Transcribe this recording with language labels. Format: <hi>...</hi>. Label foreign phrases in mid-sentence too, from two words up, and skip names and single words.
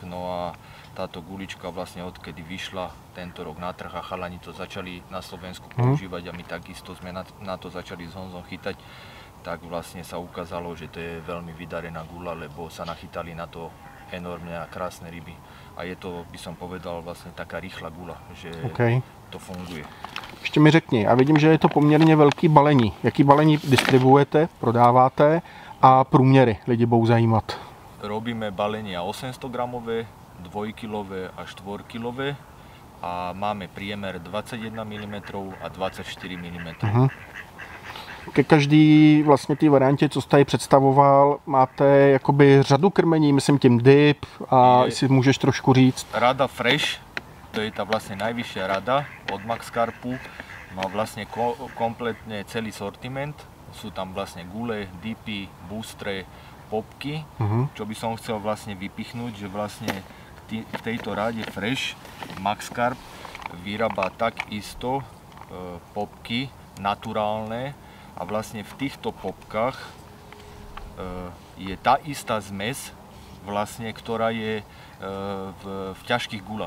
<sk>No a táto gulička vlastne odkedy vyšla tento rok na trh a chalani to začali na Slovensku používať a my takisto sme na to začali s Honzom chytať, tak vlastne sa ukázalo, že to je veľmi vydarená gula, lebo sa nachytali na to enormne a krásne ryby. A je to, by som povedal, vlastne taká rýchla gula, že to funguje.</sk> <cs>Ještě mi řekni, a vidím, že je to poměrně velký balení. Jaký balení distribuujete, prodáváte a průměry lidi budou zajímat?</cs> <sk>Robíme balenia 800 gramové, 2-kilové a 4-kilové a máme priemer 21 mm a 24 mm.</sk> <cs>Ke každý vlastně té variantě, co jste tady představoval, máte jakoby řadu krmení, myslím tím dip a jestli můžeš trošku říct.</cs> <sk>Rada Fresh, to je tá vlastne najvyššia rada od Max Carpu, má vlastne kompletne celý sortiment. Sú tam vlastne gule, dipy, boostre, popky. Čo by som chcel vlastne vypichnúť, že vlastne v tejto rade Fresh Max Carp vyrába takisto popky naturálne a vlastne v týchto popkách je tá istá zmes, vlastne, ktorá je v ťažkých gulách.</sk>